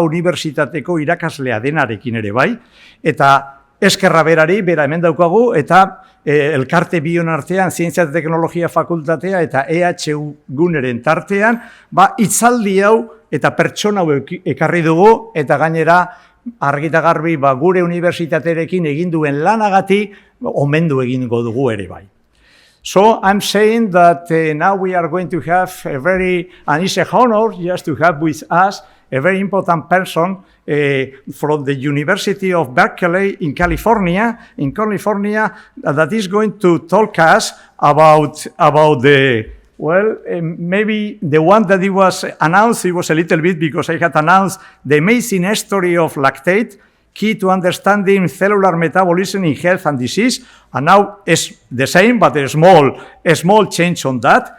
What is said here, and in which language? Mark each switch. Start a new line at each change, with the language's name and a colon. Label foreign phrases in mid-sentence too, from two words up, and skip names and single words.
Basque: Unibertsitateko irakaslea denarekin ere bai, eta eskerra berari, bera hemen daukagu, eta elkarte bion artean, Zientzia eta Teknologia Fakultatea eta EEUU guneren tartean, hitzaldi hau eta pertsona hau ekarri dugu, eta gainera, argita garbi, gure unibertsitatearekin egin duen lanagatik, omendu egingo dugu ere bai.
English: So I'm saying that now we are going to have and it's an honor just to have with us a very important person from the University of Berkeley in California, that is going to talk us about the, maybe the one that it was announced, it was a little bit because I had announced the amazing story of lactate, key to understanding cellular metabolism in health and disease, and now it's the same, but a small change on that.